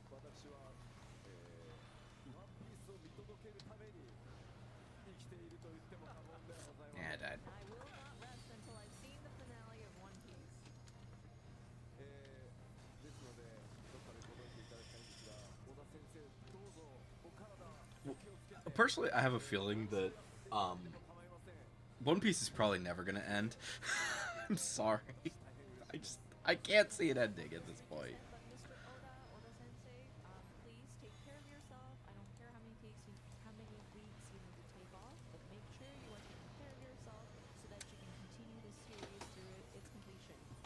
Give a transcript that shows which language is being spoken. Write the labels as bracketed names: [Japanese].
[Japanese] 私は、ワンピースを見届けるために生きていると言っても過言ではございません [English] Yeah, Dad. And I will not rest until I've seen the finale of One Piece. [Japanese] ですのでどっかで届いていただきたいんですが小田先生どうぞお体お気をつけて [English] Personally, I have a feeling that [Japanese] でも構いません [English] One Piece is probably never gonna end. I'm sorry. I can't see it ending at this point. But Mr. Oda Sensei, please take care of yourself. I don't care how many weeks you need to take off, but make sure you are taking care of yourself so that you can continue this series through its completion.